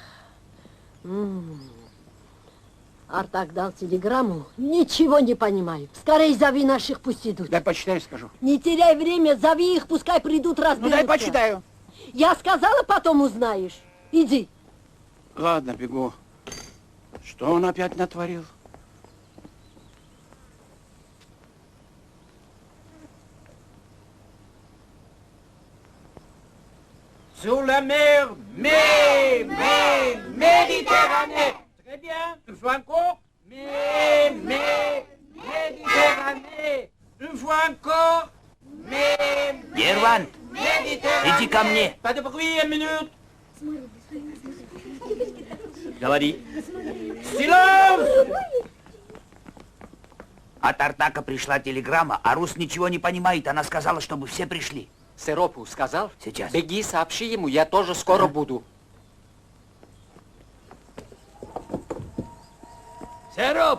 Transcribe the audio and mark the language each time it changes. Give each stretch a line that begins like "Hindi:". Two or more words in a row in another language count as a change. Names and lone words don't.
Russian: Артак дал телеграмму. Ничего не понимаю. Скорей зови наших, пусть идут. Дай почитаю, скажу. Не теряй время, зови их, пускай придут, разберутся. Ну дай почитаю. Я сказала, потом узнаешь. Иди. Ладно, бегу. Что он опять натворил?
French: Sur la mer, Méditerranée. Très bien. Une fois encore. Méditerranée. Une fois encore.
Russian: Ерван, иди ко мне.
French: Pas de bruit, une minute.
Russian: Говори.
French: Silence!
Russian: От Артака пришла телеграмма, а Рус ничего не понимает. Она сказала, чтобы все пришли. Сиропу сказал? Сейчас. Беги, сообщи ему, я тоже скоро буду. Сероп!